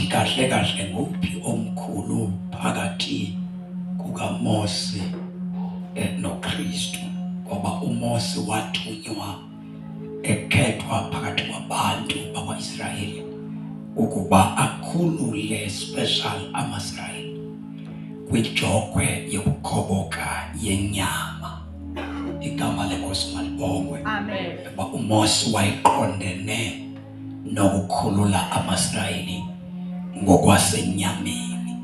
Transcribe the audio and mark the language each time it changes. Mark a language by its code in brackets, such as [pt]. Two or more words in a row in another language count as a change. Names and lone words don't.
[zu] kahle kahle nguphi omkhulu phakathi kukaMose noKristu, ngoba uMose wathunywa ekhethwa phakathi kwabantu bakwaIsrayeli ukuba akhulule special amaIsrayeli kwijogwe yokukhoboka yenyama. Igama lenkosi malibongwe. Amen. Ngoba uMose wayiqondene nokukhulula amaIsrayeli ngokwasenyameni.